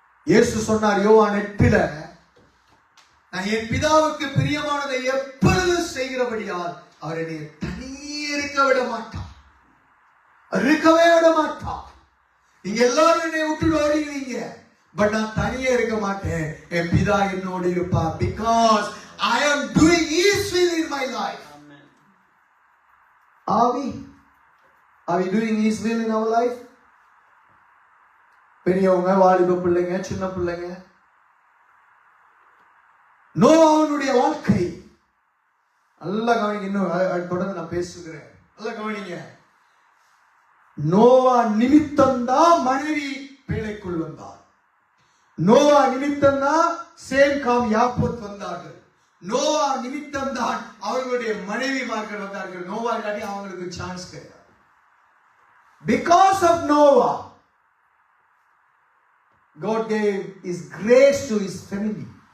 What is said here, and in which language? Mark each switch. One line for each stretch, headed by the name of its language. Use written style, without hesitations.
Tamil: இயேசு சொன்னார் யோவான் 8, நான் என் பிதாவுக்கு பிரியமானதை எப்பொழுதும் செய்கிறபடியால் அவர் என்னை தனியே இருக்க விட மாட்டார், இருக்கவே விட மாட்டார். நீங்க எல்லாரும் என்னை விட்டு ஓடிடுவீங்க, பட் நான் தனியே இருக்க மாட்டேன். என் பிதா என்னோடு இருப்பார்.
English: Because I am doing His will in my life. Are we doing His will in our life?
Tamil: பெரியவங்க, வாலிப பிள்ளைங்க, சின்ன பிள்ளைங்க, நோவாவுடைய வாழ்க்கை நல்லா கவனிங்க. இன்னும் தொடர்ந்து நான் பேசுகிறேன், நல்லா கவனிங்க. நோவா நிமித்தம்தான் மனைவி பேழைக்குள் வந்தார். நோவா நிமித்தம்தான் சேம், காம், யாப்போத் வந்தார்கள். நோவா நிமித்தம் தான் அவர்களுடைய மனைவிமார்கள் வந்தார்கள். நோவா இல்லாட்டி அவங்களுக்கு சான்ஸ் கிடையாது.
English: Because of Noah, God gave His grace to His family.